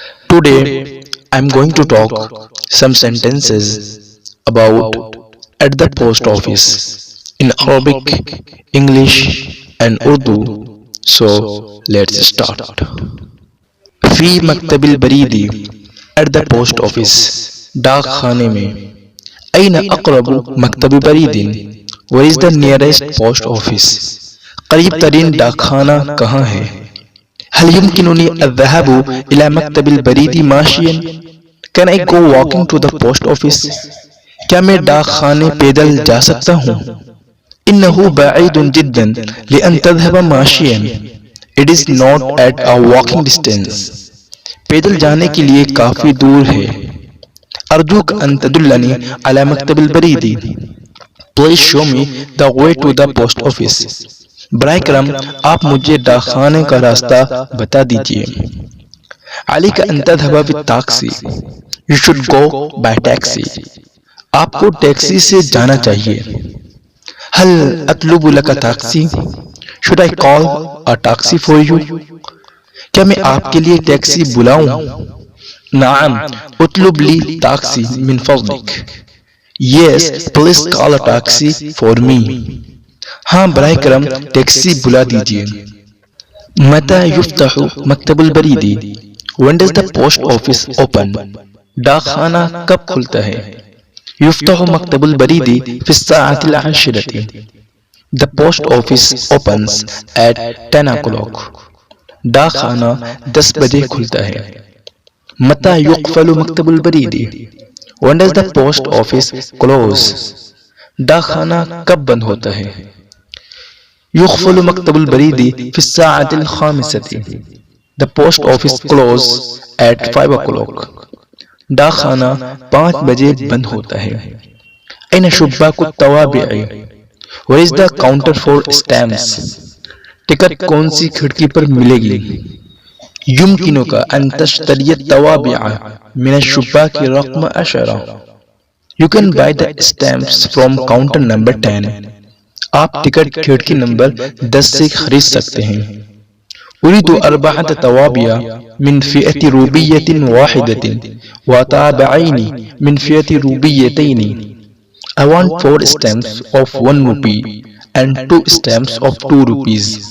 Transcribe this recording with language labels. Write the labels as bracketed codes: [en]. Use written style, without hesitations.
[en] Today I'm going to talk some sentences about at the post office in Arabic, English and Urdu. So let's start. [ar] فی مکتب البریدی [en] at the post office [ur] ڈاک خانے میں. [ar] این اقرب مکتب برید [en] where is the nearest post office. [ur] قریب ترین ڈاک خانہ کہاں ہے. [ar] هل يمكنني الذهاب إلى مكتب البريد ماشيا. [en] Can I go walking to the post office. [ur] کیا میں ڈاک خانے پیدل جا سکتا ہوں. [ar] إنه بعيد جدا لأن تذهب ماشيا. [en] It is not at a walking distance. [ur] پیدل جانے کے لیے کافی دور ہے. [ar] ارجوک ان تدلنی على مکتب البریدی. [en] Please show me the way to the post office. [ur] برائے کرم آپ مجھے ڈاک خانے کا راستہ بتا دیجیے. [ar] علیک ان تذهب بالتاکسی. [en] You should go by taxi. [ur] آپ کو ٹیکسی سے جانا چاہیے. [ar] هل اطلب لک تاکسی. [en] Should I call a taxi for you. [ur] کیا میں آپ کے لیے ٹیکسی بلاؤں. [ar] نعم اطلب لی تاکسی من فضلک. [en] Yes, please call a taxi for me. [ur] ہاں براہ کرم ٹیکسی بلا دیجیے. [ar] متى یفتح مکتب البریدی. [en] When does the post office open. [ur] ڈاک خانہ کب کھلتا ہے. [ar] یفتح مکتب البریدی فی الساعة العاشرة. [en] The post office opens at 10 o'clock. [ur] ڈاک خانہ 10 بجے کھلتا ہے. [ar] متى یقفل مکتب البریدی. [en] When does the post office close. [ur] ڈاک خانہ کب بند ہوتا ہے. [ar] یقفل مکتب البریدی فی الساعة الخامسة. [en] The post office close at 5 o'clock. [ur] ڈاک خانہ 5 بجے بند ہوتا ہے. [ar] این شباک الطوابع. [en] Where is the counter for stamps. [ur] Ticket کون سی کھڑکی پر ملے گی. [ar] یمکنک ان تشتری الطوابع من الشباک رقم 10. [en] You can buy the stamps from counter number 10. [ur] آپ ٹکٹ کھڑکی نمبر 10 سے خرید سکتے ہیں. [ar] اريد 4 طوابع من فئة روبية واحدة وطابعين من فئة روبيتين. [en] I want 4 stamps of 1 rupee and 2 stamps of 2 rupees.